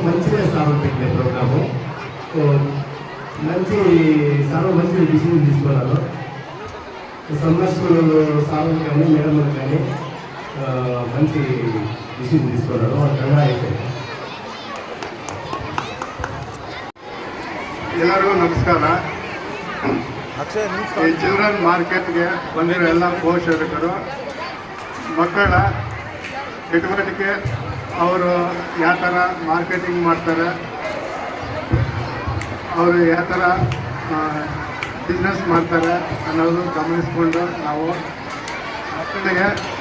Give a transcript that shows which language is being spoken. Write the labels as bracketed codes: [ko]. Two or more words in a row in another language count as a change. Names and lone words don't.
[te] మంచిగా సార్లు పెట్టిన ప్రోగ్రాము. సో మంచి సార్లు మంచి డిసిజన్ తీసుకున్నారు. సమ్మర్ స్కూల్ సార్లు కానీ మేడంలు కానీ మంచి డిసిజన్ తీసుకున్నారు. వాళ్ళ అయిపోయింది. [kn] ಎಲ್ಲರಿಗೂ ನಮಸ್ಕಾರ. ಈ [en] children market [kn] ಬಂದಿರೋ ಎಲ್ಲ ಪೋಷಕರು ಮಕ್ಕಳ ಚಟುವಟಿಕೆ, ಅವರು ಯಾವ ಥರ ಮಾರ್ಕೆಟಿಂಗ್ ಮಾಡ್ತಾರೆ, ಅವರು ಯಾವ ಥರ ಬಿಸ್ನೆಸ್ ಮಾಡ್ತಾರೆ ಅನ್ನೋದು ಗಮನಿಸ್ಕೊಂಡು ನಾವು ಮಕ್ಕಳಿಗೆ